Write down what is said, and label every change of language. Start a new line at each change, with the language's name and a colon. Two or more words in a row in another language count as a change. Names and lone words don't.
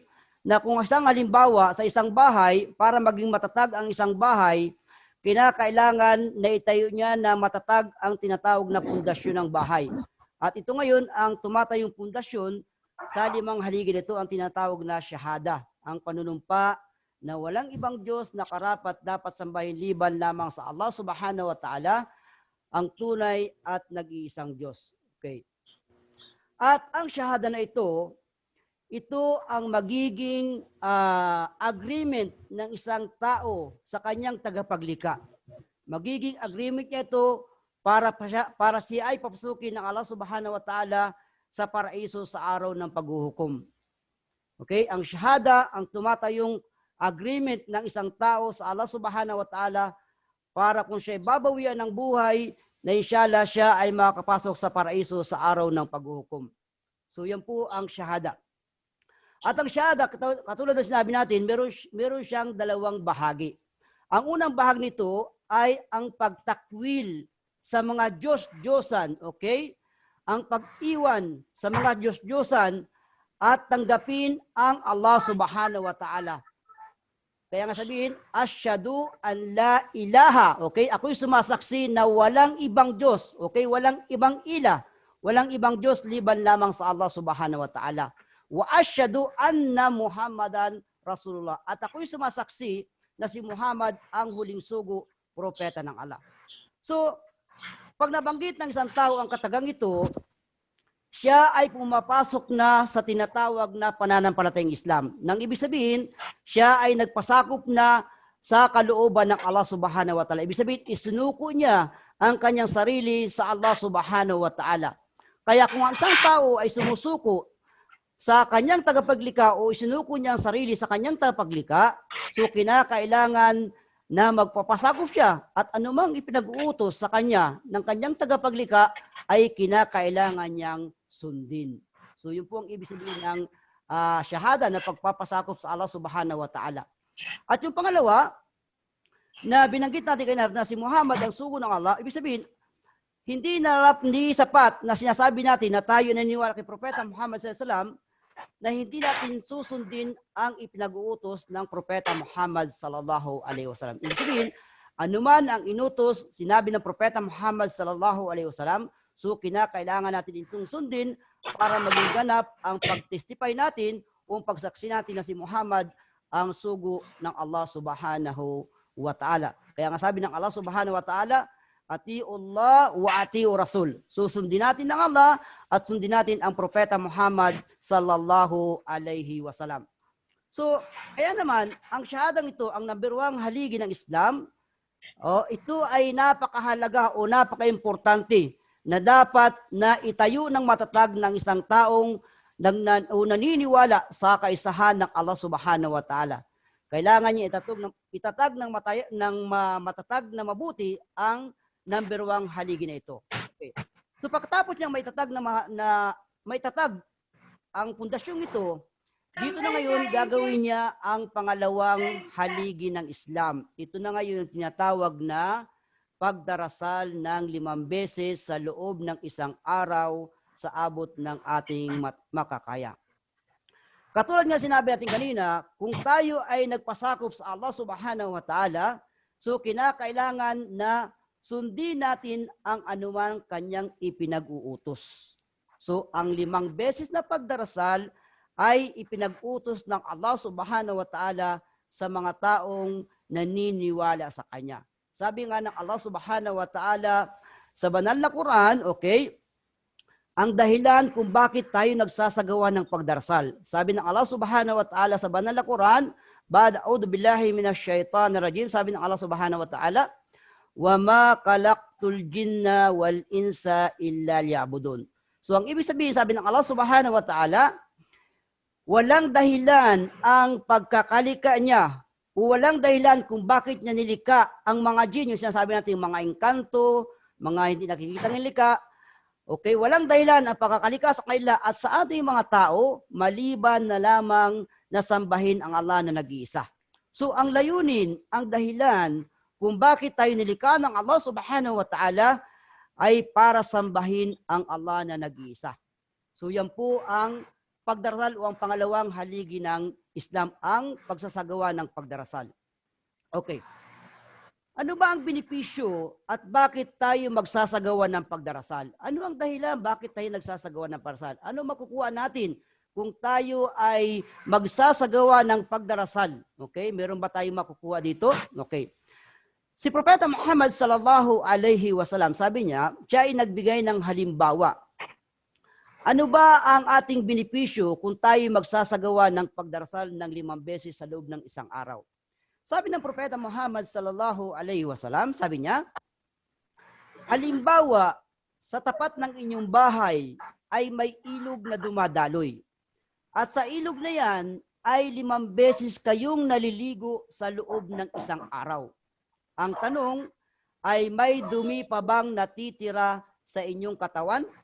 Filipino: Na kung isang halimbawa sa isang bahay, para maging matatag ang isang bahay, kinakailangan na itayo niya na matatag ang tinatawag na pundasyon ng bahay. At ito ngayon ang tumatayong pundasyon sa limang haligi nito, ang tinatawag na syahada, ang panunumpa na walang ibang Diyos na karapat dapat sambahin liban lamang sa Allah
Arabic: سبحانه وتعالى,
Filipino: ang tunay at nag-iisang Diyos. Okay. At ang syahada na ito ang magiging agreement ng isang tao sa kanyang tagapaglikha. Magiging agreement niya ito para siya ay papasukin ng Allah
Arabic: سبحانه وتعالى
Filipino: sa paraiso sa araw ng paghuhukom. Okay? Ang syahada, ang tumatayong agreement ng isang tao sa Allah
Arabic: سبحانه وتعالى
Filipino: para kung siya babawian ng buhay, na inshallah siya ay makakapasok sa paraiso sa araw ng paghuhukom. So yan po ang shahada. At ang shahada, katulad ng sinabi natin, meron siyang dalawang bahagi. Ang unang bahagi nito ay ang pagtakwil sa mga Diyos-Diyosan, okay? Ang pag-iwan sa mga Diyos-Diyosan at tanggapin ang Allah
Arabic: سبحانه وتعالى.
Filipino: Kaya nga sabihin,
Arabic: أشهد أن لا إله.
Filipino: Okay? Ako'y sumasaksi na walang ibang Diyos. Okay? Walang ibang ilah. Walang ibang Diyos liban lamang sa Allah
Arabic: سبحانه وتعالى. وأشهد أن محمدا رسول الله.
Filipino: At ako'y sumasaksi na si Muhammad ang huling sugo, propeta ng Allah. So, pag nabanggit ng isang tao ang katagang ito, siya ay pumapasok na sa tinatawag na pananampalatayang Islam. Nang ibig sabihin, siya ay nagpasakop na sa kalooban ng Allah
Arabic: سبحانه وتعالى.
Filipino: Ibig sabihin, isunuko niya ang kanyang sarili sa Allah
Arabic: سبحانه وتعالى.
Filipino: Kaya kung ang isang tao ay sumusuko sa kanyang tagapaglikha o isunuko niya ang sarili sa kanyang tagapaglikha, so kinakailangan na magpapasakop siya at anumang ipinag-uutos sa kanya ng kanyang tagapaglikha ay kinakailangan niyang sundin. So yun po ang ibig sabihin ng shahada na pagpapasakop sa Allah
Arabic: سبحانه وتعالى.
Filipino: At yung pangalawa, na binanggit natin kanina na si Muhammad ang sugo ng Allah, ibig sabihin, hindi sapat na sinasabi natin na tayo naniniwala kay Propeta Muhammad
Arabic: صلى الله عليه وسلم
Filipino: na hindi natin susundin ang ipinag-uutos ng Propeta Muhammad
Arabic: صلى الله عليه وسلم.
Filipino: Ibig sabihin, anuman ang inutos, sinabi ng Propeta Muhammad
Arabic: صلى الله عليه وسلم,
Filipino: so kinakailangan natin itong sundin para maging ganap ang pag-testify natin o pagsaksi natin na si Muhammad ang sugo ng Allah
Arabic: سبحانه وتعالى.
Filipino: Kaya nga sabi ng
Arabic: Allah سبحانه وتعالى, أطيعوا الله وأطيعوا رسول.
Filipino: Susundin natin ng Allah at sundin natin ang Propeta Muhammad
Arabic: صلى الله عليه وسلم.
Filipino: So, kaya naman, ang shahadang ito, ang number 1 haligi ng Islam, ito ay napakahalaga o napaka-importante na dapat na itayo ng matatag ng isang taong naniniwala sa kaisahan ng Allah
Arabic: سبحانه وتعالى.
Filipino: Kailangan niya itatag ng matatag na mabuti ang number 1 haligi na ito. Okay. So pagkatapos niyang maitatag ang pundasyong ito, dito na ngayon gagawin niya ang pangalawang haligi ng Islam. Ito na ngayon tinatawag na pagdarasal ng 5 beses sa loob ng isang araw sa abot ng ating makakaya. Katulad nga sinabi natin kanina, kung tayo ay nagpasakop sa Allah
Arabic: سبحانه وتعالى,
Filipino: so kinakailangan na sundin natin ang anumang kanyang ipinag-uutos. So ang 5 beses na pagdarasal ay ipinag-utos ng Allah
Arabic: سبحانه وتعالى
Filipino: sa mga taong naniniwala sa kanya. Sabi nga ng Allah
Arabic: سبحانه وتعالى
Filipino: sa banal na Quran, okay, ang dahilan kung bakit tayo nagsasagawa ng pagdarasal. Sabi ng
Arabic: Allah سبحانه وتعالى
Filipino: sa banal na Quran,
Arabic: بعد أعوذ بالله من الشيطان الرجيم,
Filipino: sabi ng
Arabic: Allah سبحانه وتعالى, وما خلقت الجن والإنس إلا ليعبدون.
Filipino: So ang ibig sabihin, sabi ng Allah
Arabic: سبحانه وتعالى,
Filipino: walang dahilan ang pagkakalika niya o walang dahilan kung bakit niya nilika ang mga jinn, yung sinasabi natin mga engkanto, mga hindi nakikita ng lika. Okay, walang dahilan ang pagkakalika sa kanila at sa ating mga tao maliban na lamang na sambahin ang Allah na nag-iisa. So ang layunin, ang dahilan kung bakit tayo nilika ng Allah
Arabic: سبحانه وتعالى
Filipino: ay para sambahin ang Allah na nag-iisa. So yan po ang pagdarasal o ang pangalawang haligi ng Islam, ang pagsasagawa ng pagdarasal. Okay. Ano ba ang benepisyo at bakit tayo magsasagawa ng pagdarasal? Ano ang dahilan bakit tayo nagsasagawa ng pagdarasal? Ano makukuha natin kung tayo ay magsasagawa ng pagdarasal? Okay, meron ba tayong makukuha dito? Okay. Si Propeta Muhammad
Arabic: صلى الله عليه وسلم,
Filipino: sabi niya, siya ay nagbigay ng halimbawa. Ano ba ang ating benepisyo kung tayo magsasagawa ng pagdarasal ng 5 beses sa loob ng isang araw? Sabi ng Propeta Muhammad
Arabic: صلى الله عليه وسلم,
Filipino: sabi niya, halimbawa, sa tapat ng inyong bahay ay may ilog na dumadaloy. At sa ilog na yan ay 5 beses kayong naliligo sa loob ng isang araw. Ang tanong ay may dumi pa bang natitira sa inyong katawan?